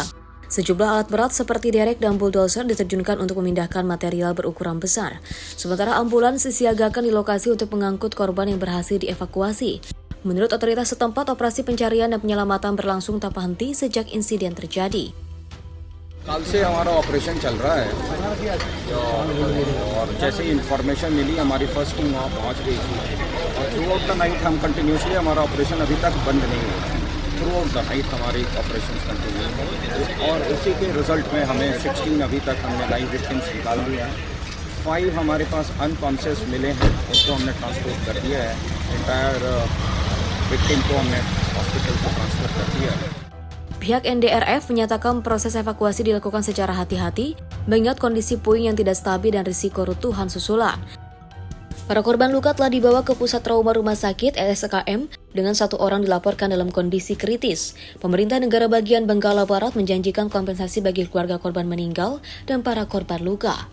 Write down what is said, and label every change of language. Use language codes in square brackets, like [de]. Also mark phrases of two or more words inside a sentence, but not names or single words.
[id] Sejumlah alat berat seperti derek dan bulldozer diterjunkan untuk memindahkan material berukuran besar. Sementara ambulans disiagakan di lokasi untuk mengangkut korban yang berhasil dievakuasi. Menurut otoritas setempat, operasi pencarian dan penyelamatan berlangsung tanpa henti sejak insiden terjadi. [hi] कल से हमारा ऑपरेशन चल रहा है और जैसे ही इंफॉर्मेशन मिली हमारी [en] first team [hi] वहाँ पहुँच गई थी और [en] throughout the night [hi] हम कंटिन्यूसली हमारा ऑपरेशन अभी तक बंद नहीं हुआ। [en] throughout the night [hi] हमारी [en] operation continue [hi] है और उसी के रिजल्ट में हमें 16 अभी तक हमने [en] live victims [hi] निकाल दिया है। 5 हमारे पास अनकॉन्शियस मिले हैं, उनको हमने ट्रांसपोर्ट कर दिया है। [en] entire victim [hi] को हमने हॉस्पिटल को ट्रांसफर कर दिया है। [id] Pihak NDRF menyatakan proses evakuasi dilakukan secara hati-hati, mengingat kondisi puing yang tidak stabil dan risiko runtuhan susulan. Para korban luka telah dibawa ke pusat trauma rumah sakit LSKM dengan 1 orang dilaporkan dalam kondisi kritis. Pemerintah negara bagian Benggala Barat menjanjikan kompensasi bagi keluarga korban meninggal dan para korban luka.